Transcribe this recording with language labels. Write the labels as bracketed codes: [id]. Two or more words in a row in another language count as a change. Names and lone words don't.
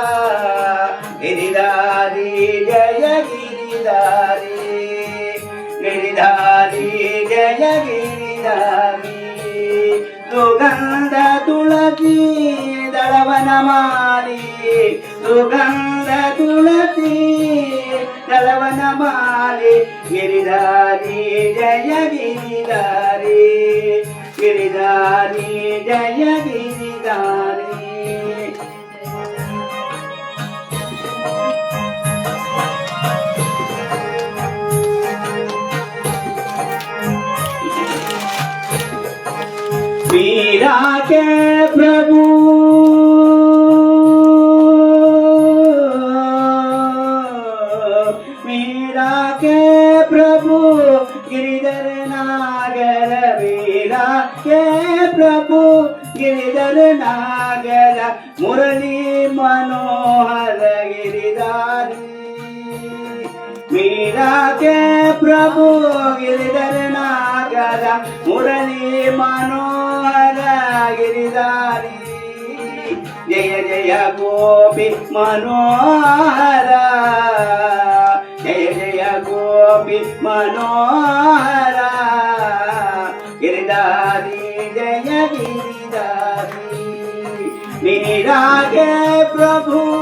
[kn] ಗಿರಿಧಾರಿ ಜಯ ಗಿರಿಧಾರಿ ಗಿರಿಧಾರಿ ಜಯ ಗಿರಿಧಾರಿ ಸುಗಂಧ ತುಳಸಿ ದಳವನ ಮಾಲಿ ಸುಗಂಧ ತುಳಸಿ ದಳವನ ಮಾಲಿ ಗಿರಿಧಾರಿ ಜಯ ಗಿರಿಧಾರಿ ಗಿರಿಧಾರಿ ಜಯ ಗಿರಿಧಾರಿ. [hi] मीरा के प्रभु मीरा के प्रभु गिरिधर नागर मीरा के प्रभु गिरिधर नागर मुरली मनोहर गिरिधारी मीरा के प्रभु गिरिधर नागर मुरली मनोहर गिरिधारी जय जय गोपी मनोहर जय जय गोपी मनोहर गिरिधारी जय गिरिधारी मीरा के प्रभु